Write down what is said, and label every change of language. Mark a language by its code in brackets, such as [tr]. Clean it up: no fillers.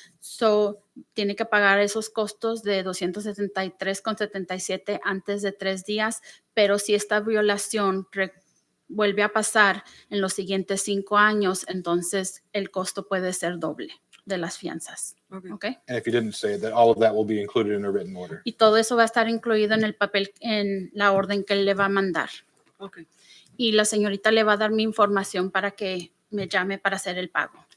[es] So, tiene que pagar esos costos de 273,77 antes de 3 días, pero si esta violación vuelve a pasar en los siguientes 5 años, entonces el costo puede ser doble de las fianzas. [en] Okay. ¿Ok? And if you didn't say that, all of that will be included in a written order. [es] Y todo eso va a estar incluido en el papel, en la orden que él le va a mandar. [en] Okay. [es] Y la señorita le va a dar mi información para que me llame para hacer el pago.